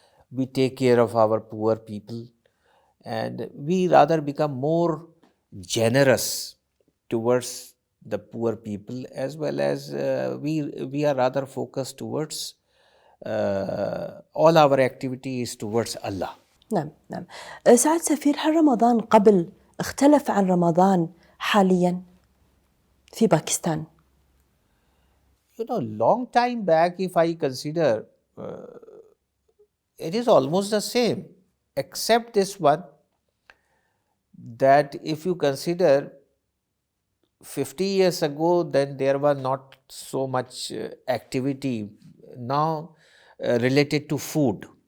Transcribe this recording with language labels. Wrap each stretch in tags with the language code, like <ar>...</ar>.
<en>We take care of our poor people, and we rather become more generous towards the poor people, as well as we are rather focused towards all our activity is towards Allah.</en> <ar>نعم. سعادة سفير، هل رمضان قبل اختلف عن رمضان حاليا في باكستان؟</ar> <en>Long time back, if I consider, it is almost the same, except this one, that if you consider 50 years ago, then there was not so much activity now related to food.</en>